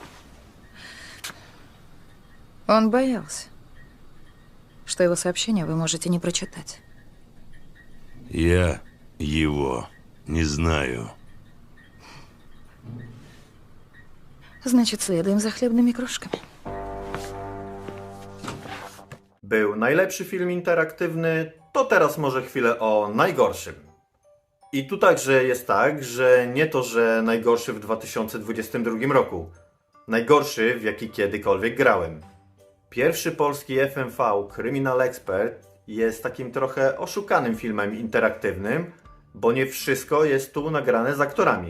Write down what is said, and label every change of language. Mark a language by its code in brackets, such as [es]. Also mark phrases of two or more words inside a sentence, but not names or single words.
[ru] Он боялся, что его сообщение вы можете не прочитать. Я его не знаю. Значит, следуем за хлебными крошками. [pl] Był najlepszy film interaktywny, to teraz może chwilę o najgorszym. I tu także jest tak, że nie to, że najgorszy w 2022 roku. Najgorszy, w jaki kiedykolwiek grałem. Pierwszy polski FMV Criminal Expert jest takim trochę oszukanym filmem interaktywnym, bo nie wszystko jest tu nagrane z aktorami.